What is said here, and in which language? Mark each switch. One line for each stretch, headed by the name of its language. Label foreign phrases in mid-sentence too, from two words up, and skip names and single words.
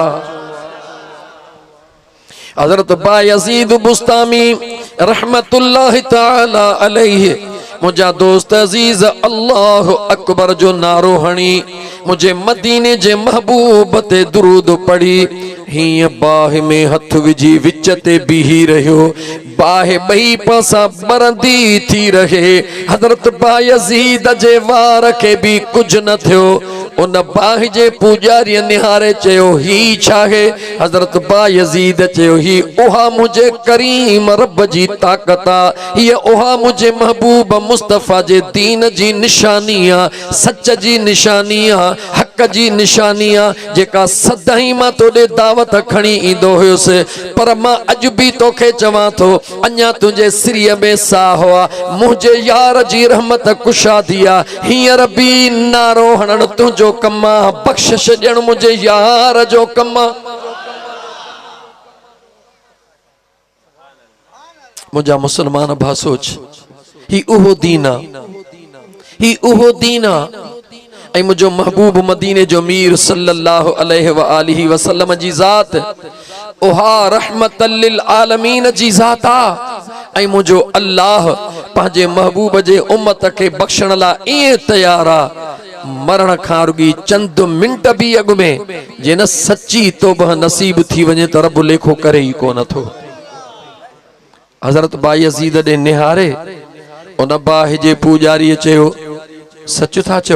Sindhi: हज़रत बायज़ीद बुस्तामी
Arabic: رحمة الله تعالى عليه
Sindhi: मुझा दोस्त अजीज
Arabic: الله أكبر
Sindhi: जो नारो हणी मुझे मदीने जे महबूब ते दुरूद पढ़ी। हीअं बाहि में हथ विझी विच ते बीही रहियो, बाहि ॿई पासा बरंदी थी रहे। हज़रत बायज़ीद जे वार के भी कुछ न थियो। उन बाहि जे पूजारी निहारे चयो, ही छाहे? हज़रत बायज़ीद चयो, ही उहा मुझे करीम रब जी ताकत आ, हीअ उहा मुझे महबूब मुस्तफ़ा जे दीन जी निशानी आ, सच जी निशानी आ, हक जी निशानी आ, जेका सदाई मां तोड़े दावत खणी ईंदो हुयुसि। पर मां अॼु भी तोखे चवां थो, अञा तुंहिंजे सिरीअ में साह आ, मुंहिंजे यार जी रहमत कुशादी आ। हींअर भी नारो हणण तुंहिंजो कम आ, बख़्शिश ॾियण मुंहिंजे यार जो कम आ। मुझा मुसलमान भा सोच, ही उहो दीन आ, ही उहो दीन आ। ऐं मुझो महबूब मदीने जो मीर
Arabic: صلى الله عليه وآله وسلم
Sindhi: जी ज़ात उहा
Arabic: رحمة للعالمين
Sindhi: जी ज़ात आ। ऐं मुझो अल्लाह पंहिंजे महबूब जे उम्मत के बख्शण ला ईअं तैयार आ, मरण खां रुॻी चंद मिंट भी अॻु में जे न सच्ची तौबह नसीब थी वञे त रब लेखो करे ई कोन थो। हज़रत बायज़ीद ॾे निहारे उन बाहि जे पूजारीअ चयो, सच था चओ?